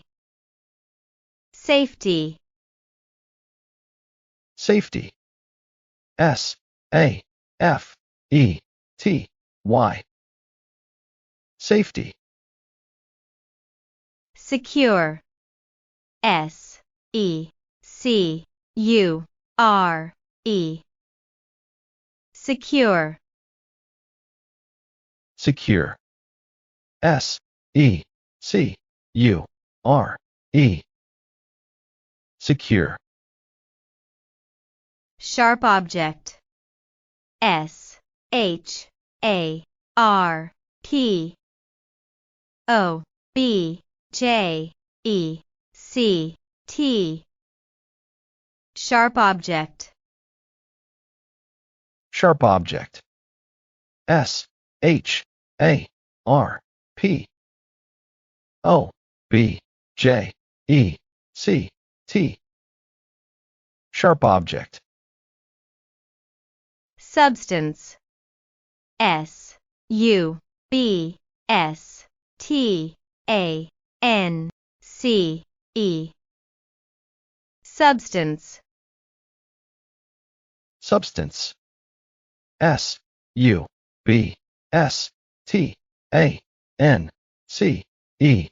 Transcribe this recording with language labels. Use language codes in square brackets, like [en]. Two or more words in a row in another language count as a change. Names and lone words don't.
[en] Safety. Safety. S-A-F-E-T-Y. Safety. Secure. S-E-C-U-R-E. Secure. Secure. S-E-C-U-R-E. Secure. Sharp object. S-H-A-R-P. O-B-J-E-C-T. Sharp object. Sharp object. S-H-A-R-P. O-B-J-E-C-T. Sharp object. Substance. S-U-B-S-T-A-N-C-E. Substance. Substance. S-U-B-S-T-A-N-C-E.